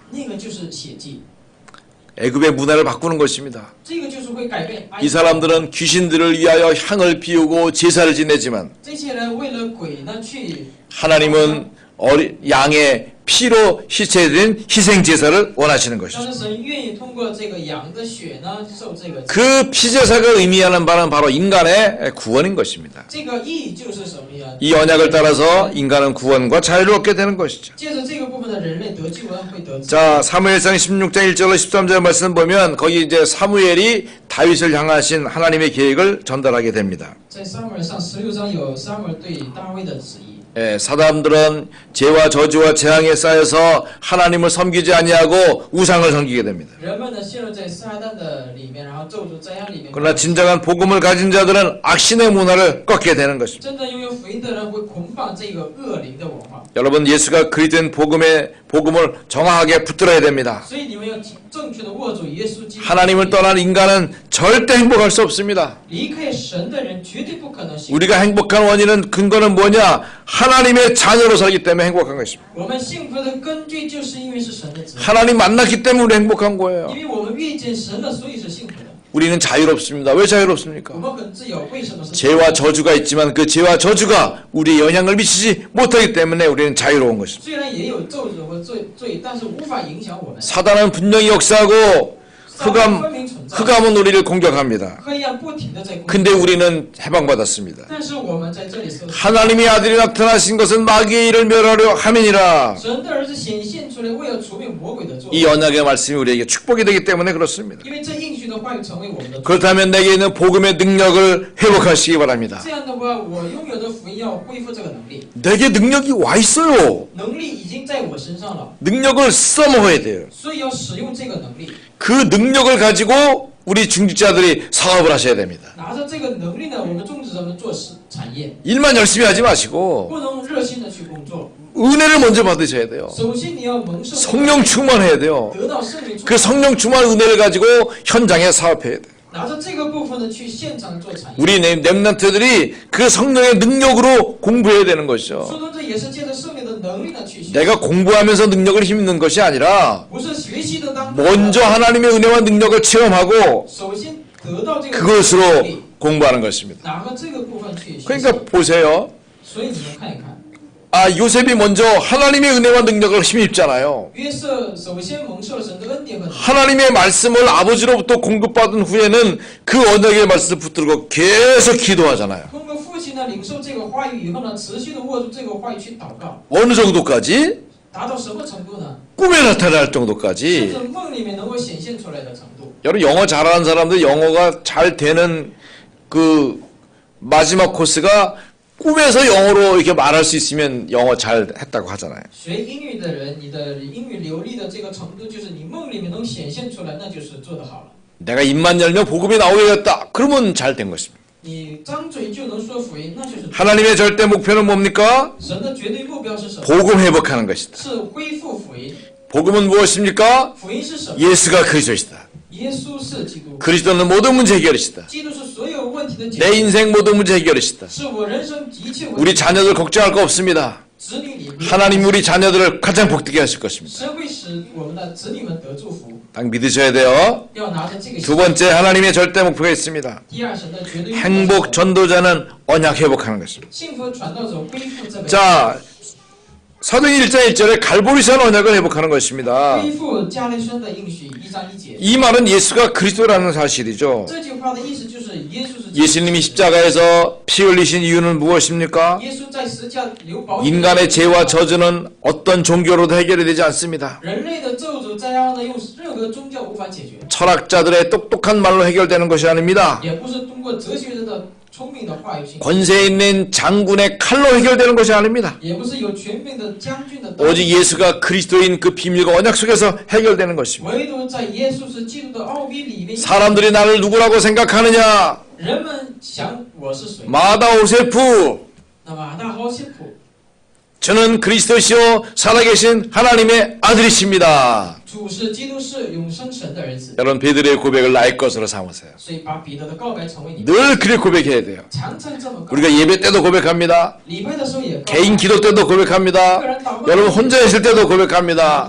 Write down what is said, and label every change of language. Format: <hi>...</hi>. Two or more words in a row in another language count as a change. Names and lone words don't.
<zh>那个就是血祭，</zh> <ko>애굽의 문화를 바꾸는 것입니다.</ko> <zh>这个就是会改变埃</zh> <ko>이</ko> <zh>及。</zh> <ko>사람들은 귀신들을 위하여 향을 피우고 제사를 지내지만</ko> <zh>这些人为了鬼呢去，</zh> <ko>하나님은 양의 피로 희생해드린 희생제사를 원하시는</ko> <zh>但</zh> <ko>것이죠.</ko> <zh>是神愿意通过这个羊的血呢，受这个</zh> <ko>그 피제사가 의미하는 바는 바로 인간의 구원인 것입니다.</ko> <zh>这个义就是什么呀？</zh> <ko>이 언약을 따라서 인간은 구원과 자유를 얻게 되는 것이죠.</ko> <zh>借着这个部分的人类得救恩会得自由。</zh> <ko>자, 사무엘상 16장 1절로 13절 말씀 보면 거기 이제 사무엘이 다윗을 향하신 하나님의 계획을 전달하게 됩니다.</ko> <zh>在撒母耳上16章有撒母耳对大卫的旨意。</zh> <ko>사람들은 죄와 저주와 재앙에 쌓여서 하나님을 섬기지 아니하고 우상을 섬기게 됩니다.</ko> <zh>人们呢陷入在撒旦的里面，然后咒诅灾殃里面。</zh> <ko>그러나 진정한 복음을 가진 자들은 악신의 문화를 꺾게 되는 것입니다.</ko> <zh>真正拥有福音的人会捆绑这个恶灵的文化。</zh> <ko>여러분, 예수가 그리스도인 복음을 정확하게 붙들어야 됩니다.</ko> <zh>所以你们要正确的握住耶稣基督。</zh> <ko>하나님을 떠난 인간은 절대 행복할 수 없습니다.</ko> <zh>离开神的人绝对不可能幸福。</zh> <ko>우리가 행복한 원인은 근거는 뭐냐? 하나님의 자녀로 살기 때문에 행복한 것입니다.</ko> <zh>我们幸福的根据就是因为是神的子民，</zh> <ko>하나님 만났기 때문에 우리 행복한 거예요.</ko> <zh>因为我们遇见神了，所以是幸福的。</zh> <ko>우리는 자유롭습니다. 왜 자유롭습니까?</ko> <zh>我们很自由，为什么是？</zh> <ko>죄와 저주가 있지만 그 죄와 저주가 우리의 영향을 미치지 못하기 때문에 우리는 자유로운 것입니다.</ko> <zh>虽然也有咒诅和罪，但是无法影响我们。</zh> <ko>사단은 분명히 역사하고</ko> <zh>撒旦分明存在，</zh> <ko>흑암은 우리를 공격합니다.</ko> <zh>黑暗不停的在攻击。</zh> <ko>근데 우리는 해방받았습니다.</ko> <zh>但是我们在这里受，</zh> <ko>하나님의 아들이 나타나신 것은 마귀의 일을 멸하려 함이니라.</ko> <zh>神的儿子显现出来，为了除灭魔鬼的作</zh> <ko>이</ko> <zh>为。</zh> <ko>언약의 말씀이 우리에게 축복이 되기 때문에 그렇습니다.</ko> <zh>因为这应许的话语成为我们的。</zh> <ko>그렇다면 내게 있는 복음의 능력을 회복하시기 바랍니다.</ko> <zh>这样的话，我拥有的福音要恢复这个能力，</zh> <ko>내게 능력이 와 있어요.</ko> <zh>能力已经在我身上了，</zh> <ko>능력을 써먹어야 돼요.</ko> <zh>所以要使用这个能力。</zh> <ko>그 능력을 가지고 우리 중직자들이 사업을 하셔야 됩니다.</ko> <zh>拿着这个能力呢，我们种植者们做产业，</zh> <ko>일만 열심히 하지 마시고</ko> <zh>不能热心的去工作。</zh> <ko>은혜를 먼저 받으셔야 돼요.</ko> <zh>首先你要蒙受</zh> <ko>성령 충만해야 돼요.</ko> <zh>得到圣灵充</zh> <ko>그</ko> <zh>满，</zh> <ko>성령 충만 은혜를 가지고 현장에 사업해야 돼요.</ko> <zh>拿着这个部分呢去现场做产业。</zh> <ko>우리 렘넌트들이 그 성령의 능력으로 공부해야 되는 것이죠.</ko> <zh>说到这也是借着圣灵的能力呢去学，</zh> <ko>내가 공부하면서 능력을 힘는 것이 아니라</ko> <zh>不是学习的当中，</zh> <ko>먼저 하나님의 은혜와 능력을 체험하고</ko> <zh>首先得到这个</zh> <ko>그것으로</ko> <zh>能力，</zh> <ko>공부하는 것입니다.</ko> <zh>拿着这个部分去学习。</zh> <ko>그러니까 보세요.</ko> <zh>所以你们看一看，</zh> <ko>요셉이 먼저 하나님의 은혜와 능력을 힘입잖아요.</ko> <zh>约瑟首先蒙受了神的恩典和能力，</zh> <ko>하나님의 말씀을 아버지로부터 공급받은 후에는 그 언약의 말씀을 붙들고 계속 기도하잖아요.</ko> <zh>通过父亲呢领受这个话语以后呢，持续的握住这个话语去祷告，</zh> <ko>어느 정도까지?</ko> <zh>达到什么程度呢？</zh> <ko>꿈에 나타날</ko> <zh>甚</zh> <ko>정도까지.</ko> <zh>至梦里面能够显现出来的程度。</zh> <ko>여러분, 영어 잘하는 사람들 영어가 잘 되는 그 마지막 코스가 꿈에서 영어로 이렇게 말할 수 있으면 영어 잘 했다고 하잖아요.</ko> <zh>学英语的人，你的英语流利的这个程度，就是你梦里面能显现出来，那就是做得好了。</zh> <ko>내가 입만 열면 복음이 나오겠다. 그러면 잘 된 것입니다.</ko> <zh>你张嘴就能说福音，那就是</zh> <ko>하나님의 절대 목표는 뭡니까?</ko> <zh>神的绝对目标是什么？</zh> <ko>복음 회복하는 것이다.</ko> <zh>是恢复福音。</zh> <ko>복음은 무엇입니까?</ko> <zh>福音是什么？</zh> <ko>예수가 그리스도이시다.</ko> <zh>耶稣是基督，</zh> <ko>그리스도는 모든 문제 해결이시다.</ko> <zh>基督是所有问题的解</zh> <ko>내</ko> <zh>决，</zh> <ko>인생 모든 문제 해결이시다.</ko> <zh>是我人生一切问</zh> <ko>우리</ko> <zh>题。</zh> <ko>자녀들 걱정할 거 없습니다.</ko> <zh>子女里面，</zh> <ko>하나님 우리 자녀들을 가장 복되게 하실 것입니다.</ko> <zh>神会使我们的子女们得祝福。</zh> <ko>딱 믿으셔야 돼요.</ko> <zh>要拿着这个</zh> <ko>두</ko> <zh>心。</zh> <ko>번째 하나님의 절대 목표가 있습니다.</ko> <zh>第二，神的绝对目标是</zh> <ko>행복 전도자는 언약 회복하는 것입니다.</ko> <zh>幸福传道者恢复这个</zh> <ko>자, 사도행 1장 1절에 갈보리산 언약을 회복하는 것입니다.</ko> <zh>恢复加利孙的应许1章1节。</zh> <ko>이 말은 예수가 그리스도라는 사실이죠.</ko> <zh>这句话的意思就是耶稣是</zh> <ko>예수님이 십자가에서 피 흘리신 이유는 무엇입니까?</ko> <zh>耶稣在十字架流宝血。</zh> <ko>인간의 죄와 저주는 어떤 종교로도 해결이 되지 않습니다.</ko> <zh>人类的咒诅灾殃呢，用任何宗教无法解决，</zh> <ko>철학자들의 똑똑한 말로 해결되는 것이 아닙니다.</ko> <zh>也不是通过哲学家的聪明的话语去，</zh> <ko>권세 있는 장군의 칼로 해결되는 것이 아닙니다.</ko> <zh>也不是有权柄的将军的刀，</zh> <ko>오직 예수가 그리스도인 그 비밀과 언약 속에서 해결되는 것입니다.</ko> <zh>唯独在耶稣是基督的奥秘里面。</zh> <ko>사람들이 나를 누구라고 생각하느냐?</ko> <zh>人们想我是谁？</zh> <ko>마다 오세프.</ko> <zh>那马大哈西普，</zh> <ko>저는 그리스도시요 살아계신 하나님의 아들이십니다.</ko> <zh>主是基督是永生神的儿子，</zh> <ko>여러분, 베드로의 고백을 나의 것으로 삼으세요.</ko> <zh>所以把彼得的告白成为你，</zh> <ko>늘 그렇게 고백해야 돼요.</ko> <zh>常常这么告。</zh> <ko>우리가 예배 때도 고백합니다.</ko> <zh>礼拜的时候也告白，</zh> <ko>개인 기도 때도 고백합니다. 여러분 혼자 있을 때도 고백합니다.</ko>